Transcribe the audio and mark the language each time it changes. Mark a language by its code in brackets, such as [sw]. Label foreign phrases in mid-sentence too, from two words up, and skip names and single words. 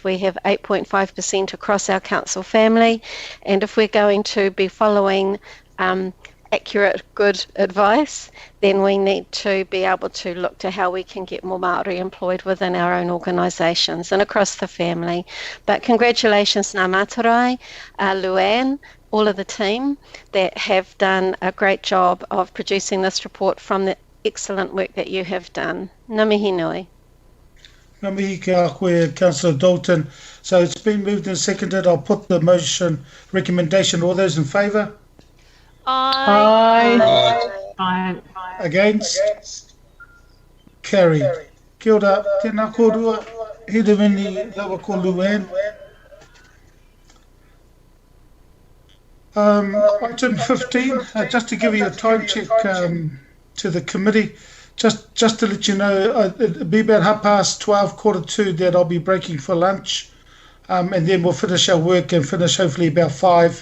[en] We have 8.5% across our council family, and if we're going to be following accurate, good advice, then we need to be able to look to how we can get more Māori employed within our own organisations and across the family. But congratulations Ngā Matarai, Luann, all of the team that have done a great job of producing this report from the excellent work that you have done. [mi] Ngā mihi nui. Ngā mihi ki a koe, [en] Councillor Dalton. So it's been moved and seconded. I'll put the motion recommendation. All those in favour? Aye. Aye. Against? Carried. [mi] Kia ora, tēnā kōrua, Hiruini lawa ko Luann. [en] Item 15, just to give you a time check to the committee, just to let you know, it'll be about 12:30, 1:45 that I'll be breaking for lunch, and then we'll finish our work and finish hopefully about 5.